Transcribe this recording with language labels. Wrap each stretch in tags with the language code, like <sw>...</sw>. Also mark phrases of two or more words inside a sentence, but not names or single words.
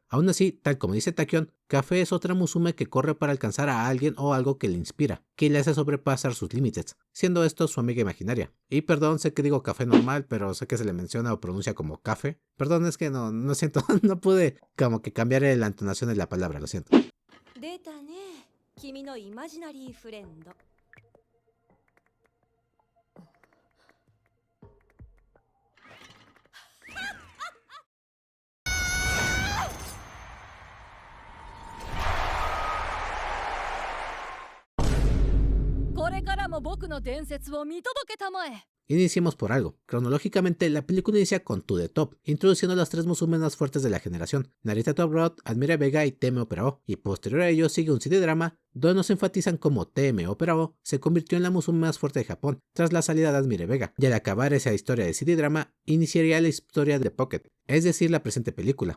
<es>Aún así, tal como dice Tachyon, Café es otra Musume que corre para alcanzar a alguien o algo que le inspira, que le hace sobrepasar sus límites, siendo esto su amiga imaginaria. Y perdón, sé que digo café normal, pero sé que se le menciona o pronuncia como café. Perdón, es que no siento, no pude como que cambiar la entonación de la palabra, lo siento.</es> <ja>出たね、君のイマジナリーフレンド。これからも僕の伝説を見届けたまえ。</ja> <es>Iniciemos por algo. Cronológicamente, la película inicia con To The Top, introduciendo las tres Musumes más fuertes de la generación, Narita Top Rod, Admire Vega y Teme Opera O, y posterior a ello sigue un</es> <en>CD drama</en> <es>donde nos enfatizan cómo Teme Opera O se convirtió en la Musume más fuerte de Japón tras la salida de Admire Vega, y al acabar esa historia de</es> <en>CD drama,</en> <es>iniciaría la historia de Pocket, es decir, la presente película.</es>